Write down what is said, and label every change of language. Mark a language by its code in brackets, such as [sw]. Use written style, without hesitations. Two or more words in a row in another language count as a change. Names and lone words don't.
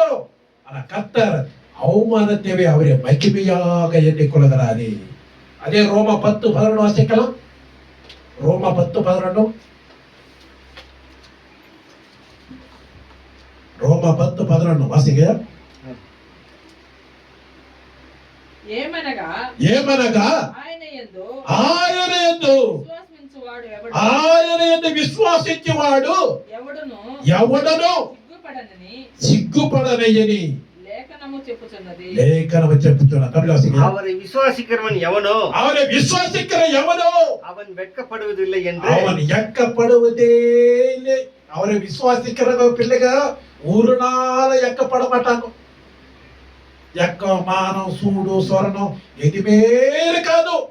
[ta] ஆனா கர்த்தர் அவமானத்தை அவரே மகிமையாக எண்ணிக்கொள்கிறாரே. அதே ரோமா 10:11 வாசிக்கலாம். ரோமா 10:11 ரோமா 10:11 வாசிங்க. [te] ఏమనగా ఆయన యందు విశ్వాసించువాడు ఎవడును సిగ్గుపడనయ్యని లేఖనము చెప్పుచున్నది. [ta] அவரை விசுவாசிக்கிறவன் எவனோ அவன் வெட்கப்படுவதில்லை என்று அவன் வெட்கப்படுவதே இல்லை. அவன் ஒரு விசுவாசிக்கிற பிள்ளைங்க ஒரு நாள் எக்கப்பட மாட்டாங்க. எக்கம், மானம், சூடு, சொரணம் எதுவுமே இருக்காது.